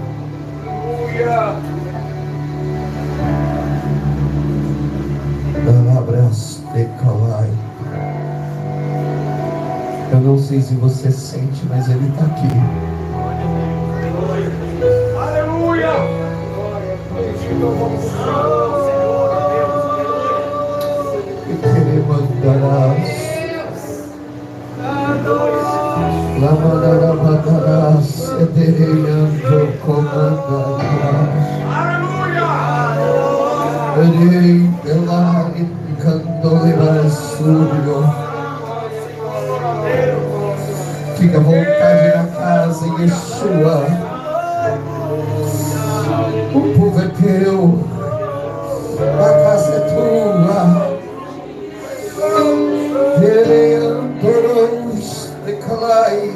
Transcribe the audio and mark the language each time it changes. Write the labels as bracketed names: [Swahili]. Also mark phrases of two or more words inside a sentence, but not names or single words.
[Portuguese] Palavras de Kalai. Eu não sei se você sente, mas Ele está aqui. Aleluia. E Ele mandarás. Lamanarabadarás. Edereando comandarás. Erei pelari candoleras súbio. Fica à vontade na casa, Yeshua. O povo é teu, a casa é tua. Vereandoros de Calai.